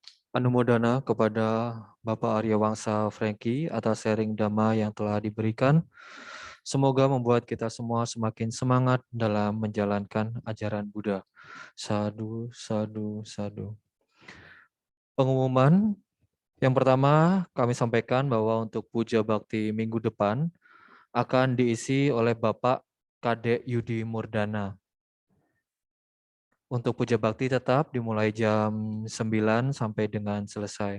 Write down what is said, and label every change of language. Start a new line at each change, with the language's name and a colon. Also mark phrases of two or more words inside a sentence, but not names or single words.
Indonesian: Anumodana kepada Bapak Arya Wangsa Franky atas sharing Dhamma yang telah diberikan. Semoga membuat kita semua semakin semangat dalam menjalankan ajaran Buddha.
Pali: Sadu, sadu, sadu.
Indonesian: Pengumuman yang pertama kami sampaikan bahwa untuk puja bakti minggu depan akan diisi oleh Bapak Kadek Yudi Murdana. Untuk puja bakti tetap dimulai jam 9 sampai dengan selesai.